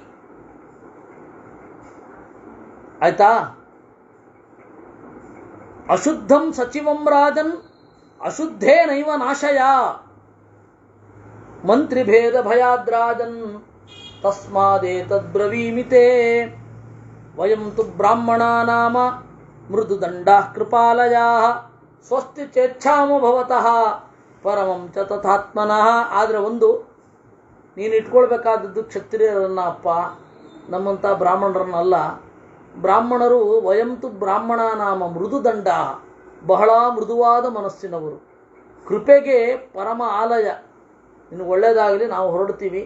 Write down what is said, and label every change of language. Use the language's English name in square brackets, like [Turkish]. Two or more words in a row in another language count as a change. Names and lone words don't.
[Sanskrit] ಆಯ್ತಾ? ಅಶುದ್ಧಂ ಸಚಿವಂ ರಾಜನ್ ಅಶುದ್ಧೇನೈವ ನಾಶಯ ಮಂತ್ರಿ ಭೇದ ಭಯಾದ್ರಾಜನ್ ತಸ್ಮಾದೇತದ್ಬ್ರವೀಮಿತೆ ವಯಂ ತು ಬ್ರಾಹ್ಮಣಾ ನಾಮ ಮೃದುದಂಡಾಃ ಕೃಪಾಲಯಾಃ ಸ್ವಸ್ತಿ ಚೇಚ್ಛಾಮ ಭವತಃ ಪರಮಂ ಚ ತಥಾತ್ಮನಃ. [Kannada] ಆದರೆ ಒಂದು ನೀನು ಇಟ್ಕೊಳ್ಬೇಕಾದದ್ದು ಕ್ಷತ್ರಿಯರನ್ನ ಅಪ್ಪ, ನಮ್ಮಂಥ ಬ್ರಾಹ್ಮಣರನ್ನಲ್ಲ. ಬ್ರಾಹ್ಮಣರು [Sanskrit] ವಯಂತು ಬ್ರಾಹ್ಮಣ ನಾಮ ಮೃದುದಂಡ, [Kannada] ಬಹಳ ಮೃದುವಾದ ಮನಸ್ಸಿನವರು. ಕೃಪೆಗೆ ಪರಮ ಆಲಯ. ನಿನಗೆ ಒಳ್ಳೆಯದಾಗಲಿ, ನಾವು ಹೊರಡ್ತೀವಿ.